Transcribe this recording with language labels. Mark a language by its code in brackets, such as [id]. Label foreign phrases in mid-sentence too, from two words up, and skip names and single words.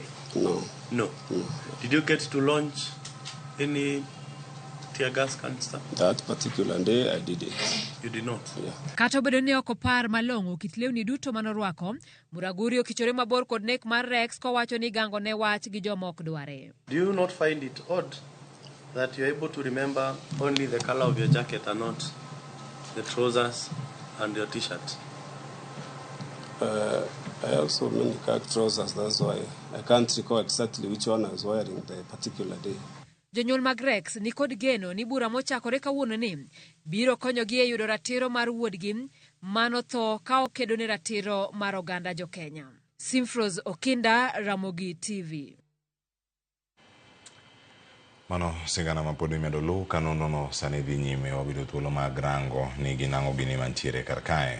[en] No. Did you get to launch any tear gas canister? That particular day I did it. You did not? Yeah. [luo] Kato bedo ni ok opar malong'o kit lewni duto manorwako, Muraguri okichore mabor kod nek mar Rex kowacho ni gango ne wach gi joma ok dware. [en] Do you not find it odd that you're able to remember only the color of your jacket and not the trousers and your t-shirt? I have so many trousers, that's why I can't recall exactly which one I was wearing the particular day. [luo] Jonyuol mag Rex ni kod geno ni bura mochakore kawuono ni biro konyogi e yudo ratiro mar wuodgi manotho ka okedo ne ratiro mar oganda jo Kenya. Simfros Okinda, Ramogi TV. Mano sigana mapodi medo lu kanono sani dhi nyime wabido thuolo mag rango ni ginang'o gini mantiere kar kae.